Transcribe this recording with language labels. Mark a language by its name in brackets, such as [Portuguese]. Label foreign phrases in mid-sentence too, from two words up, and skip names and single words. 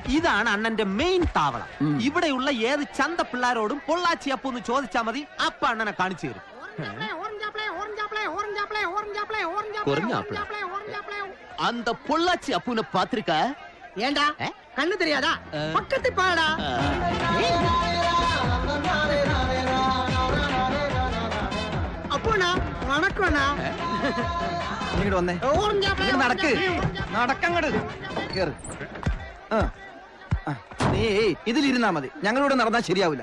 [Malayalam] ഇതാണ് അണ്ണന്റെ മെയിൻ താവളം. ഇവിടെയുള്ള ഏത് ചന്ത പിള്ളാരോടും പൊള്ളാച്ചി അപ്പു എന്ന് ചോദിച്ചാൽ മതി, അപ്പ അണ്ണനെ കാണിച്ചു തരും. [Tamil] அந்த பொள்ளாச்சி அப்புன பாத்திருக்க? ஏண்டா கண்ணு தெரியாதா? பக்கத்து பாடா. അപ്പൂണ വണക്കണ. [Malayalam] ഇങ്ങോട്ട് വന്നേ. നടക്ക് നടക്കങ്ങട് കേറ്. നീ ഇതിലിരുന്നാ മതി, ഞങ്ങളിവിടെ നടന്നാ ശരിയാവില്ല.